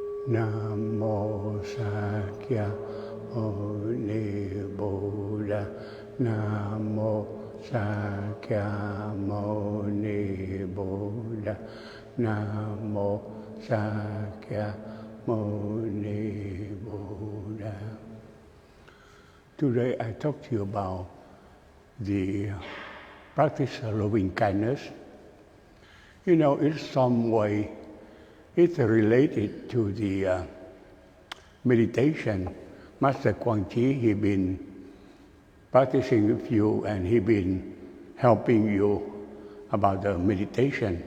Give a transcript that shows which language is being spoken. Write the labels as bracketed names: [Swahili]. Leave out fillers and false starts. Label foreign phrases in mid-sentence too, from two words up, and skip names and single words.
[Pali] Namo Sakya Muni Buddha. Namo Sakya Muni Buddha. Namo Sakya Muni Buddha. [English] Today I talk to you about the practice of loving kindness. You know, in some way, it's related to the meditation. Master Quang, he been practicing with you and he been helping you about the meditation.